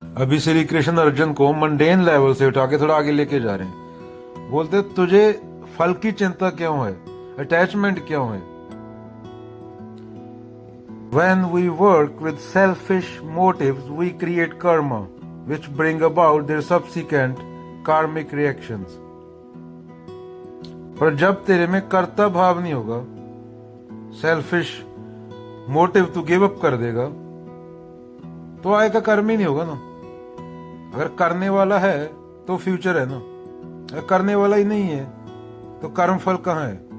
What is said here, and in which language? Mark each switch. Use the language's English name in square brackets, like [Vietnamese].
[Hindi] अभी श्री कृष्ण अर्जुन को mundane level से उठा के थोड़ा आगे लेके जा रहे हैं। बोलते तुझे फल की चिंता क्यों है, अटैचमेंट क्यों है। [English] When we work with selfish motives, we create karma, which bring about their subsequent karmic reactions. [Hindi] पर जब तेरे में कर्ता भाव नहीं होगा, [English] selfish motive [Hindi] तू [English] give up [Hindi] कर देगा, तो आएगा कर्म ही नहीं होगा ना। अगर करने वाला है तो फ्यूचर है ना, अगर करने वाला ही नहीं है तो कर्म फल कहाँ है।